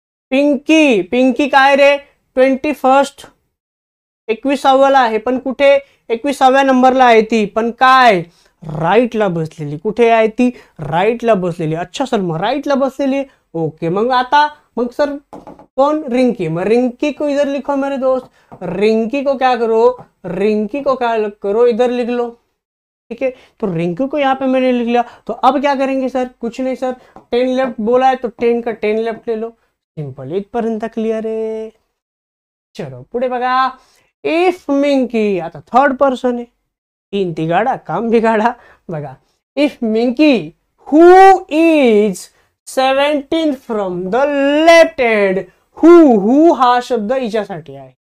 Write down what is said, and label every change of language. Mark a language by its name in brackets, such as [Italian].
[Marathi] पिंकी, पिंकी काय रे, 21st, 21व्याला आहे, पण कुठे, 21व्या नंबरला आहे ती, पण काय, राईटला बसलेली. कुठे आहे ती, राईटला बसलेली. अच्छा सर, मग राईटला बसलेली, ओके. मग आता, मग सर कौन, रिंकी. मग [Hindi] रिंकी को इधर लिखो मेरे दोस्त, रिंकी को क्या करो, रिंकी को क्या करो, इधर लिख लो. ठीक है, तो रिंकी को यहाँ पे मैंने लिख लिया. तो अब क्या करेंगे सर, कुछ नहीं सर, 10 लेफ्ट बोला है तो 10 का 10 लेफ्ट ले लो. [Marathi] सिंपल, इथपर्यंत क्लिअर आहे. चलो पुढे बघा, [English] If Minki. [Marathi] आता थर्ड पर्सन आहे, 3 तिघाडा काम बिघाडा. बघा, [English] if Minki who is 17 from the left hand, [Marathi] हु हा शब्द हिच्यासाठी आहे.